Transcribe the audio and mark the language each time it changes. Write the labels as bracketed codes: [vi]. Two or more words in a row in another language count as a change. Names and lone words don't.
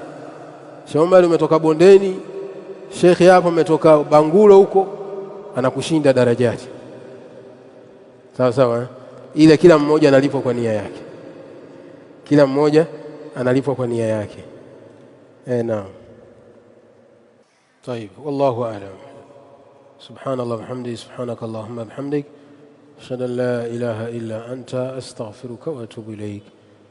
[sw] Sheikh Omar umetoka bondeni, Sheikh hapa umetoka Bangulo huko, anakushinda darajati, sawa sawa. Ila kila mmoja analipwa kwa nia yake, kila mmoja analipwa kwa nia yake. Naam. [ar] طيب والله أعلم. سبحان الله وبحمده، سبحانك اللهم وبحمدك، أشهد أن لا إله إلا أنت، أستغفرك وأتوب إليك.